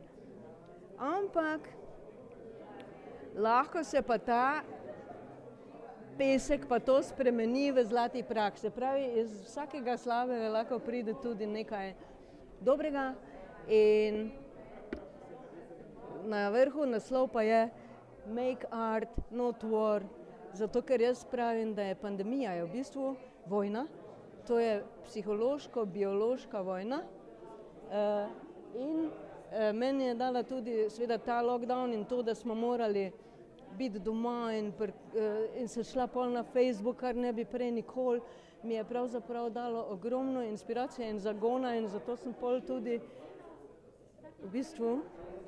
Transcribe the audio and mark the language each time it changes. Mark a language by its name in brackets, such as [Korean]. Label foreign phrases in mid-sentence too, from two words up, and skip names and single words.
[Slovenian] Ampak lahko se pa ta pesek pa to spremeni v zlati prah. Se pravi, iz vsakega slabega lahko pride tudi nekaj dobrega. In na vrhu naslov pa je Make art, not war. Zato, ker jaz pravim, da je pandemija v bistvu vojna. To je psihološko-biološka vojna. In meni je dala tudi seveda ta lockdown in to, da smo morali biti doma in se šla pol na Facebook, kar ne bi prej nikoli, mi je pravzaprav dalo ogromno inspiracije in zagona in zato sem pol tudi v bistvu profitirala.